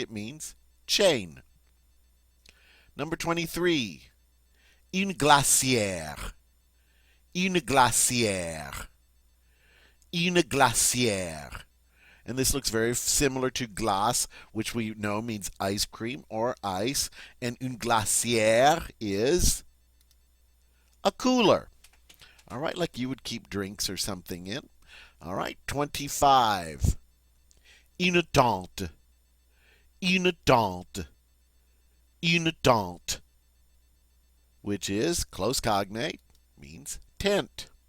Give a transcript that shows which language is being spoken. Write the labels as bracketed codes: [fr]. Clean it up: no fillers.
[en] It means chain. Number 23. [fr] Une glacière. Une glacière. Une glacière. [en] And this looks very similar to glace, which we know means ice cream or ice. And une glacière is a cooler. All right, like you would keep drinks or something in. All right, 25. [fr] Une tente. Une tente. Une tente, [en] which is close cognate, means tent.